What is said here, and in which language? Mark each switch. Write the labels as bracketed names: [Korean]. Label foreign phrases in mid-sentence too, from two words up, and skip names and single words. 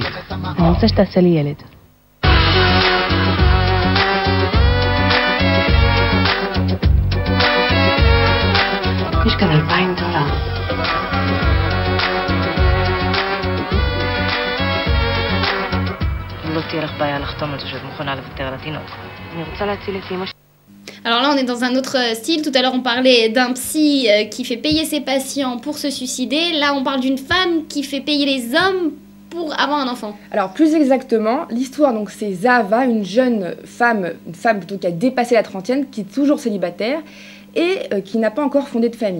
[Hebrew] אני רוצה שתעשה לי ילד. יש כאן $2,000. לא תהיה לך בעיה לחתום על זה שאת מוכנה לוותר על התינוק. אני רוצה להציל את אמא. [French] Alors là, on est dans un autre style. Tout à l'heure, on parlait d'un psy qui fait payer ses patients pour se suicider. Là, on parle d'une femme qui fait payer les hommes pour avoir un enfant. Alors, plus exactement, l'histoire, donc, c'est Zahava, une jeune femme, plutôt qui a dépassé la trentaine, qui est toujours célibataire et qui n'a pas encore fondé de famille.